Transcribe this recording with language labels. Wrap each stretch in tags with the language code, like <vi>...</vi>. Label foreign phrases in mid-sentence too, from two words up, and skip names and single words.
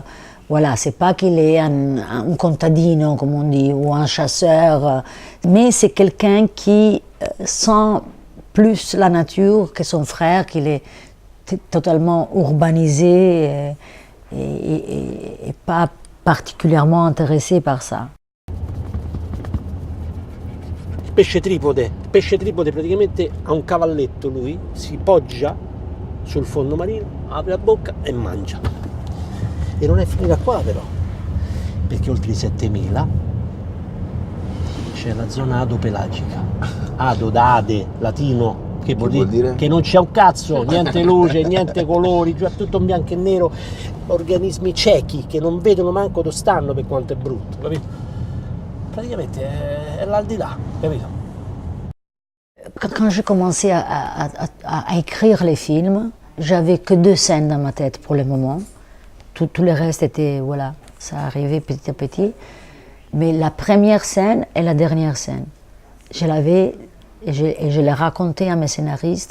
<fr>Voilà, c'est pas qu'il est un contadino, comme on dit, ou un chasseur, mais c'est quelqu'un qui sent plus la nature que son frère, qu'il est totalement urbanisé et pas particulièrement intéressé par ça.</fr> <it>Pesce tripode praticamente ha un cavalletto lui, si poggia sul fondo marino, apre la bocca e mangia. E non è finita qua però, perché oltre i 7000 c'è la zona adopelagica. Ado da ade, latino, Che vuol vuol dire? Che non c'è un cazzo, niente luce, niente colori, già tutto in bianco e nero, organismi ciechi che non vedono manco dove stanno per quanto è brutto, capito? Praticamente è l'aldilà, capito?</it> <fr>Quand j'ai commencé à écrire les films, j'avais que 2 scènes dans ma tête pour le moment. Tout le reste était, voilà, ça arrivait petit à petit. Mais la première scène et la dernière scène, je l'avais et je l'ai raconté à mes scénaristes.</fr>